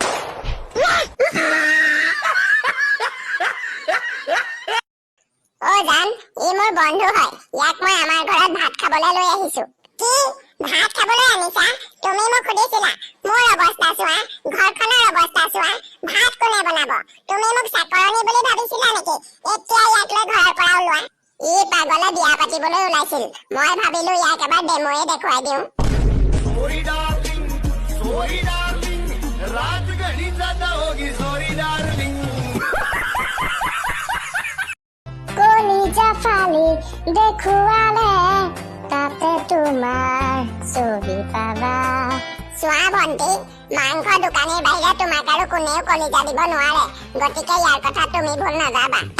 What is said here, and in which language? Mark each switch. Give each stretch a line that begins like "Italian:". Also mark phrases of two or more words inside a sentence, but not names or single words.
Assamese: অ জান ই মোৰ বন্ধু হয় ইয়াক মই আমাৰ ঘৰত ভাত খাবলৈ লৈ আহিছো কি ভাত খাবলৈ আনিছা তুমি মোক সুধিছিলা মোৰ অৱস্থা চোৱা ঘৰখনৰ অৱস্থা চোৱা ভাত কোনে বনাব তুমি মোক চাকৰণী বুলি ভাবিছিলা নেকি এতিয়া ইয়াক লৈ ঘৰৰ পৰা ওলোৱা ই পাগলে বিয়া পাতিবলৈ ওলাইছিল মই ভাবিলো ইয়াক এবাৰ ডেমোয়ে দেখুৱাই দিওঁ
English: Sorry darling,
Hindi: रात घड़ी ज्यादा होगी
English: sorry darling.
Assamese: কলিজা ফালি দেখুৱালে তাতে তোমাৰ ছবি পাবা চোৱা ভণ্টি মাংস দোকানীৰ বাহিৰে তোমাক আৰু কোনেও কলিজা দিব নোৱাৰে গতিকে ইয়াৰ কথা তুমি ভুল নাযাবা